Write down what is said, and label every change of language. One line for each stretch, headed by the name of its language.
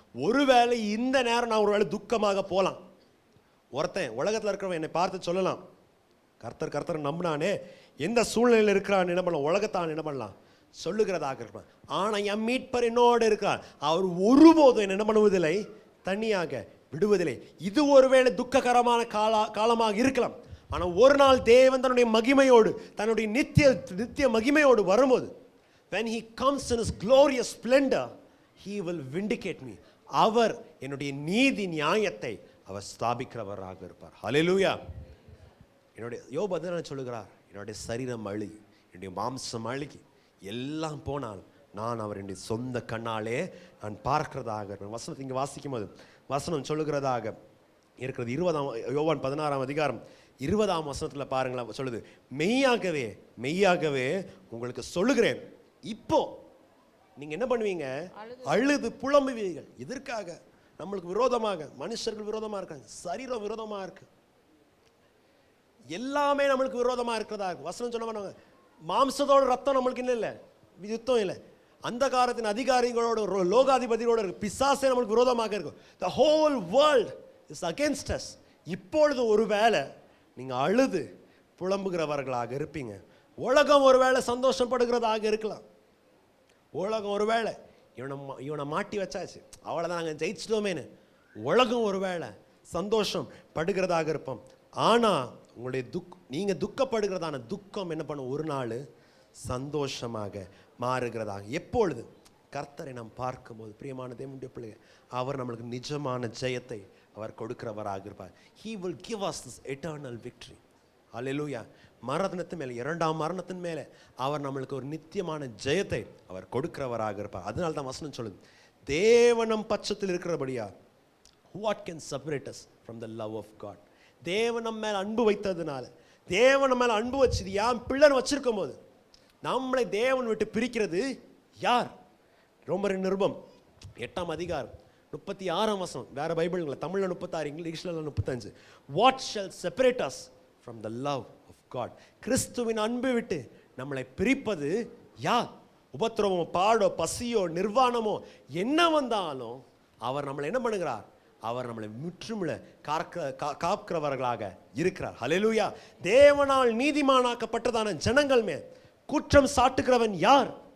Tamil: ஒருவேளை இந்த நேரம் நான் ஒருவேளை துக்கமாக போகலாம். ஒருத்தன் உலகத்தில் இருக்கிறவன் என்னை பார்த்து சொல்லலாம், கர்த்தர் நம்பினானே, எந்த சூழ்நிலையில் இருக்கிறான் என்ன பண்ணலாம், உலகத்தான் என்ன பண்ணலாம் சொல்லுகிறதாக இருப்பான். ஆனால் என் மீட்பர் என்னோடு இருக்கிறார், அவர் ஒருபோதும் என்ன பண்ணுவதில்லை, தனியாக விடுவதில்லை. இது ஒருவேளை துக்ககரமான காலமாக இருக்கலாம். ஆனால் ஒரு நாள் தேவன் தன்னுடைய மகிமையோடு, தன்னுடைய நித்திய மகிமையோடு வரும்போது,
English: when he comes in his glorious splendor, he will vindicate me.
Tamil: அவர் என்னுடைய நீதி நியாயத்தை அவர் ஸ்தாபிக்கிறவராக இருப்பார். ஹல்லேலூயா. என்னுடைய யோபு அதான் சொல்லுகிறார், என்னுடைய சரீரம் அழுகி, என்னுடைய மாம்சம் அழுகி, எல்லாம் போனாலும் நான் அவர் என்னுடைய சொந்த கண்ணாலே நான் பார்க்கிறதாக இருப்பேன். வசனத்தை இங்கே வாசிக்கும் போது வசனம் சொல்லுகிறதாக இருக்கிறது. யோவான் 16ஆம் அதிகாரம் 20ஆம் வசனத்தில் பாருங்களேன், சொல்லுது, மெய்யாகவே மெய்யாகவே உங்களுக்கு சொல்லுகிறேன், இப்போ நீங்க என்ன பண்ணுவீங்க, அழுது புலம்புவீர்கள். எதற்காக? நம்மளுக்கு விரோதமாக மனுஷர்கள் விரோதமா இருக்காங்க, சரீரம் விரோதமா இருக்கு, எல்லாமே நம்மளுக்கு விரோதமா இருக்கிறதா இருக்கு. வசனம் சொன்ன பண்ணுவாங்க, மாம்சத்தோட ரத்தம் நம்மளுக்கு இல்லை, யுத்தம் இல்லை, அந்த காலத்தின் அதிகாரிகளோட லோகாதிபதியோட இருக்கு, பிசாசே நம்மளுக்கு விரோதமாக இருக்கும்.
English: the whole world is against us.
Tamil: இப்பொழுது ஒருவேளை நீங்க அழுது புலம்புகிறவர்களாக இருப்பீங்க. உலகம் ஒருவேளை சந்தோஷப்படுகிறதாக இருக்கலாம். உலகம் ஒருவேளை இவனை மாட்டி வச்சாச்சு, அவ்வளோதான் நாங்கள் ஜெயிச்சிட்டோமேனு உலகம் ஒருவேளை சந்தோஷம் படுகிறதாக இருப்போம். ஆனால் உங்களுடைய நீங்கள் துக்கப்படுகிறதான துக்கம் என்ன பண்ணும், ஒரு நாள் சந்தோஷமாக மாறுகிறதாக. எப்பொழுது கர்த்தரை நாம் பார்க்கும்போது, பிரியமான தேவனுடைய பிள்ளைகள், அவர் நம்மளுக்கு நிஜமான ஜெயத்தை அவர் கொடுக்கிறவராக இருப்பார்.
English: He will give us this eternal victory.
Tamil: ஹல்லேலூயா. மரணத்தின் மேலே, இரண்டாம் மரணத்தின் மேலே அவர் நம்மளுக்கு ஒரு நித்தியமான ஜெயத்தை அவர் கொடுக்கிறவராக இருப்பார்.
English: அதனால தான் வசனம் சொல்லுது,
Tamil: தேவனம் பட்சத்தில் இருக்கிறபடியா
English: what can separate us from the love of God.
Tamil: தேவன் நம்ம மேலே அன்பு வைத்ததுனால, தேவன் நம்ம மேலே அன்பு வச்சது யான் பிள்ளைன்னு வச்சிருக்கும் போது நம்மளை தேவன் விட்டு பிரிக்கிறது யார்? ரோமரின் நிருபம் 8ஆம் அதிகாரம் 36ஆம் வசனம், வேற பைபிள்ல தமிழ்ல 36, இங்கிலீஷ்ல 35.
English: What shall separate us from the love of God?
Tamil: கிறிஸ்துவின் அன்பை விட்டு நம்மளை பிரிப்பது யார்? உபத்திரவமோ, பாடோ, பசியோ, நிர்வாணமோ என்ன வந்தாலும் அவர் நம்மளை என்ன பண்ணுகிறார், அவர் நம்மளை முற்றுமுள்ள காக்கிறவர்களாக இருக்கிறார். ஹல்லேலூயா. தேவனால் நீதிமானாக்கப்பட்டதான ஜனங்கள் மேல் குற்றம் சாட்டுகிறவன் யார்?